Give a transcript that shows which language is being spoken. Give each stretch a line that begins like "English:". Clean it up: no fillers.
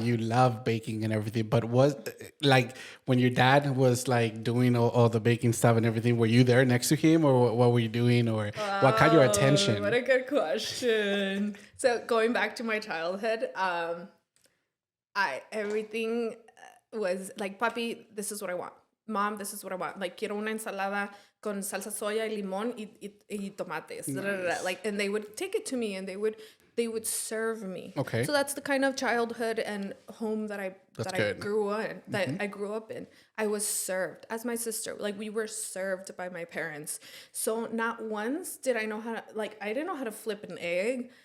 English: you love baking and everything. But was like when your dad was like doing all the baking stuff and everything, were you there next to him or what were you doing or what caught your attention? What a good question. So going back to my childhood, everything was like, papi, this is what I want. Mom, this is what I want.
Spanish: Like, quiero una ensalada con salsa soya y limón y tomates.
English: Nice. Like, and they would take it to me and they would serve me. Okay. So that's the kind of childhood and home that I good. grew in, I grew up in. I was served as my sister. Like, we were served by my parents. So not once did I know how to, like, I didn't know how to flip an egg.